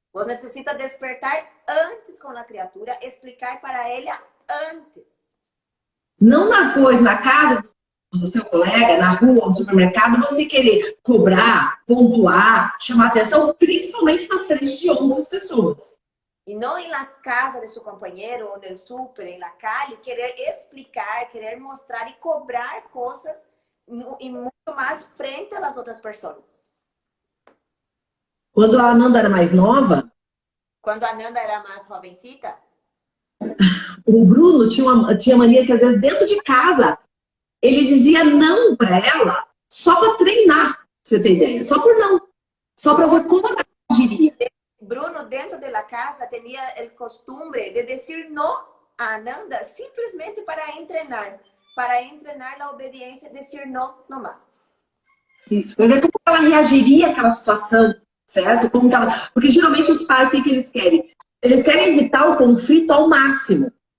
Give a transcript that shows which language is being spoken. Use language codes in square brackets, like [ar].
[pt] Você necessita despertar antes com a criatura, explicar para ela antes. Não depois, na casa do seu colega, na rua, no supermercado, você querer cobrar, pontuar, chamar atenção, principalmente na frente de outras pessoas. [es] Y no en la casa de su compañero o del súper, en la calle, querer explicar, querer mostrar y cobrar cosas y mucho más frente a las otras personas. [pt] Quando a Ananda era mais nova, [es] Cuando Ananda era más jovencita, [pt] o Bruno tinha mania que, às vezes, dentro de casa, ele dizia não para ela só para treinar, pra você ter ideia. Só por não. Só para ver como ela agiria. [es] Bruno, dentro de la casa, tenía el costumbre de decir no a Ananda simplesmente para entrenar la obediencia, decir no, no más. [pt] Isso. Para ver como ela reagiria àquela situação, certo? Como que ela... Porque geralmente os pais, o que eles querem? Eles querem evitar o conflito ao máximo.